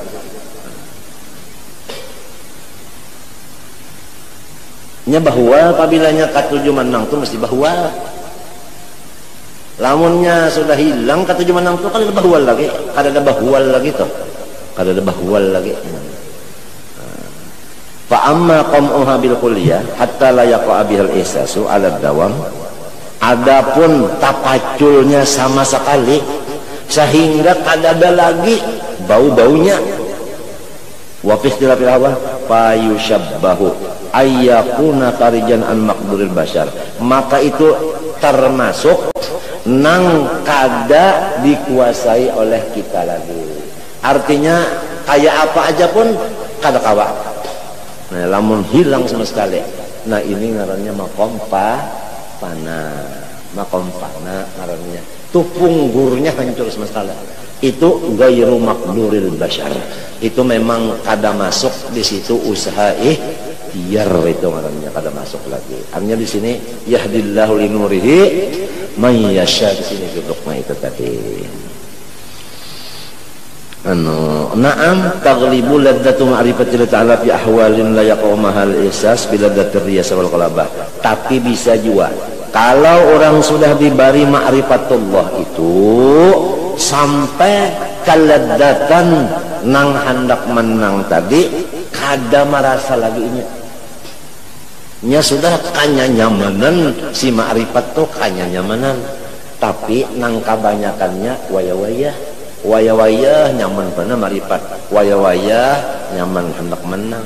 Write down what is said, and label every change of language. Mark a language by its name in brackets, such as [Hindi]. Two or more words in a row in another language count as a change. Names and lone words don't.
[Banjar] Nya bahwa apabila katuju menang tu mesti bahwa. Lamunnya sudah hilang katuju menang tu kan ada bahwal lagi, kada ada bahwal lagi tuh. Kada ada bahwal lagi. [Arabic] فأما قمعها بالكلية حتى لا يقع بها الإحساس على الدوام. [Banjar] Adapun tapaculnya sama sekali sehingga kada ada lagi bau-baunya. [Arabic] وفي استيلاء الهوى فيشبه أن يكون خارجا عن مقدور البشر. [Banjar] Maka itu termasuk nang kada dikuasai oleh kita lagi. Artinya kayak apa aja pun kada kawa. Nah, lamun hilang sama sekali. Nah, ini ngarannya makom makom pana ngarannya. Tuh punggurnya hancur sama sekali. Itu [Arabic] غير مقدور البشر. [Banjar] Itu memang kada masuk di situ usaha biar itu ngarannya kada masuk lagi. [Arabic] Artinya di sini يهدي الله لنوره من يشاء, [Banjar] di sini duduknya itu tadi. [Arabic] نعم تغلب لذة معرفة الله تعالى في أحوال لا يقع معها الإحساس بلذة الرياسة والغلبة. [Banjar] Tapi bisa juga kalau orang sudah diberi ma'rifatullah itu sampai kaladzatan nang hendak menang tadi kada merasa lagi nya sudah kanya nyamanan si ma'rifat tuh kanya nyamanan, tapi nang kebanyakannya waya-waya nyaman pernah marifat, waya-waya nyaman hendak menang.